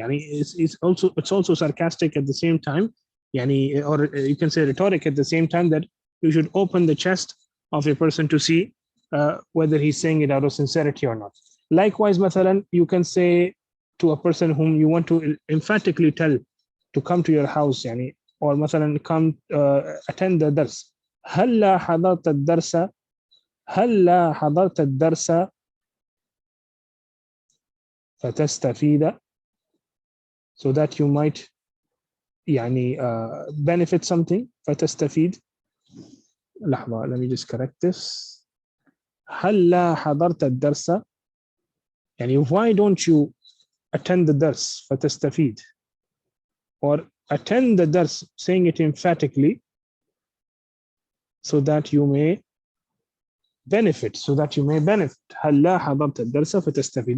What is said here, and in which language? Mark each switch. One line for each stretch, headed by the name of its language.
English: It's also sarcastic at the same time, or you can say rhetoric at the same time, that you should open the chest of a person to see whether he's saying it out of sincerity or not. Likewise, mathalan, you can say to a person whom you want to emphatically tell to come to your house, or mathalan, come attend the dars.
Arabic: هلا حضرت الدرس هلا حضرت الدرس
English: فتستفيد, so that you might يعني benefit something.
Arabic: فتستفيد.
English: لحظة, let me just correct this.
Arabic: هل حضرت الدرس,
English: يعني why don't you attend the درس فتستفيد, or attend the درس, saying it emphatically so that you may benefit,
Arabic: هل حضرت الدرس فتستفيد.